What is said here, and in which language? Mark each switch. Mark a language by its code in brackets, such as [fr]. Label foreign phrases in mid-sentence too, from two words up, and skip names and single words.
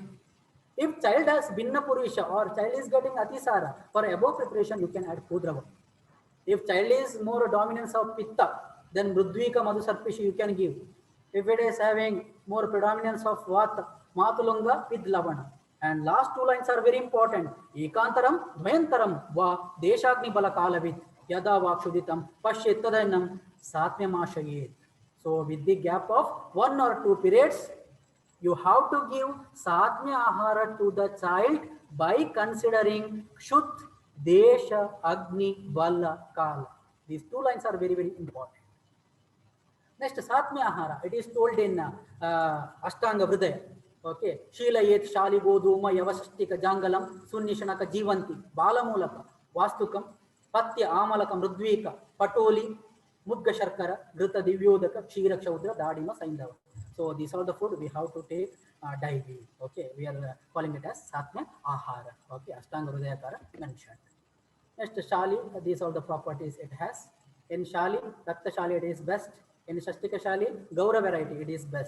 [en] If child has [sa] भिन्न पुरीष [en] or child is getting Atisara, for above preparation you can add Kudrava. If child is more dominance of Pitta, then [sa] मृद्वीका मधुसर्पिषी [en] you can give. If it is having more predominance of Vata, Matulunga with Lavana. And last two lines are very important. [sa] एकान्तरम् द्वयन्तरम् वा देशाग्नि बलकालवित् यदा वक्षुदितम् पश्येतदनम् सात्म्यमाशयेत्. [en] So with the gap of 1 or 2 periods, you have to give [sa] सात्म्य आहार [en] to the child by considering [sa] क्षुत् देश अग्नि बल काल. [en] These 2 lines are very, very important. Next, [sa] सात्म्य आहार, [en] it is told in Ashtanga Hridaya. [sa] Okay, शीलयेत् शालि गोधूम यवषष्टिक जाङ्गलम् सुनिषण्णक जीवन्ती बालमूलक वास्तुकम् पथ्या आमलक मृद्वीका पटोली मुद्ग शर्करा घृत दिव्योदक क्षीर क्षौद्र दाडिम सैन्धव. [en] So these are the food we have to take daily. Okay, we are calling it as [sa] सात्म्य आहार. [en] Okay, Ashtanga Hridayakara mentioned. Next, Shali, these are the properties it has. In Shali, [sa] रक्त शालि [en] it is best. In [sa] षष्टिक शालि, [en] Gaura variety it is best.